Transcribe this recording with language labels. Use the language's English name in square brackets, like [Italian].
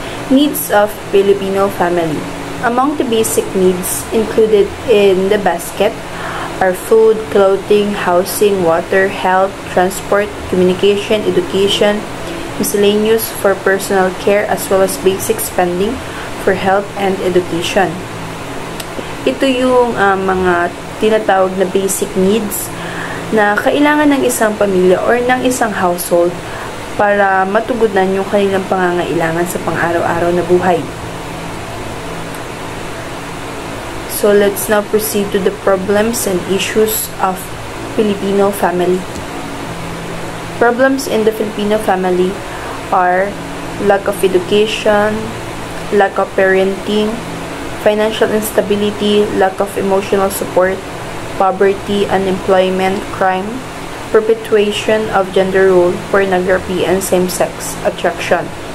[English] Needs of Filipino family. Among the basic needs included in the basket are food, clothing, housing, water, health, transport, communication, education, miscellaneous for personal care, as well as basic spending for health and education. [Filipino] Ito yung mga tinatawag na basic needs na kailangan ng isang pamilya or ng isang household para matugunan yung kanilang pangangailangan sa pang-araw-araw na buhay. [English] So let's now proceed to the problems and issues of Filipino family. Problems in the Filipino family are lack of education, lack of parenting, financial instability, lack of emotional support, poverty, unemployment, crime, perpetuation of gender role, pornography, and same-sex attraction.